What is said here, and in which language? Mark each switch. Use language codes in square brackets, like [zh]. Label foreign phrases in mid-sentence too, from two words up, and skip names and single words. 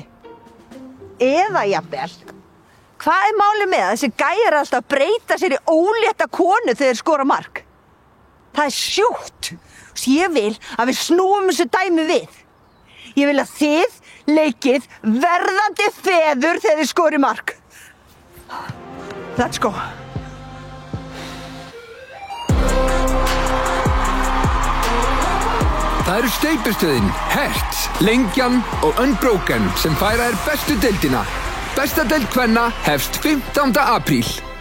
[is] Eða jafnvel, hvað málið með að þessi gæjar alltaf að breyta sér í ólétta konu þegar þeir skora mark? Það sjúkt. Svo ég vil að við snúum þessu dæmi við. Ég vil að þið leikið verðandi feður þegar þið skori mark. [en] Let's go. [is] Það eru steypistöðin, Hertz, Lengjan og Unbroken sem færa bestu deildina. Besta deild kvenna hefst 15. apríl.